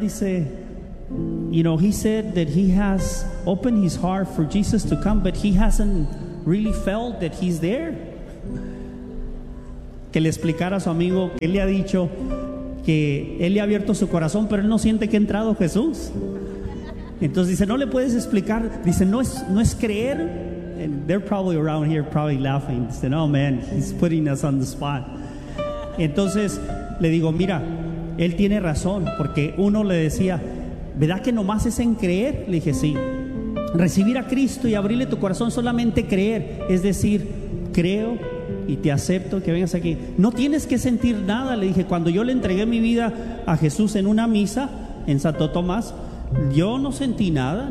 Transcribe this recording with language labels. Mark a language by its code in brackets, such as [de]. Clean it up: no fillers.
[en] Dice, he said that he has opened his heart for Jesus to come, but he hasn't really felt that he's there. [es] Que le explicara a su amigo que él le ha dicho que él le ha abierto su corazón, pero él no siente que ha entrado Jesús. Entonces dice, no le puedes explicar. Dice, no es creer. [en] And they're probably around here probably laughing. Dice, oh man, he's putting us on the spot. [es] Entonces le digo, mira, él tiene razón, porque uno le decía, ¿verdad que nomás es en creer? Le dije, sí. Recibir a Cristo y abrirle tu corazón, solamente creer. Es decir, creo y te acepto que vengas aquí. No tienes que sentir nada. Le dije, cuando yo le entregué mi vida a Jesús en una misa en Santo Tomás, yo no sentí nada.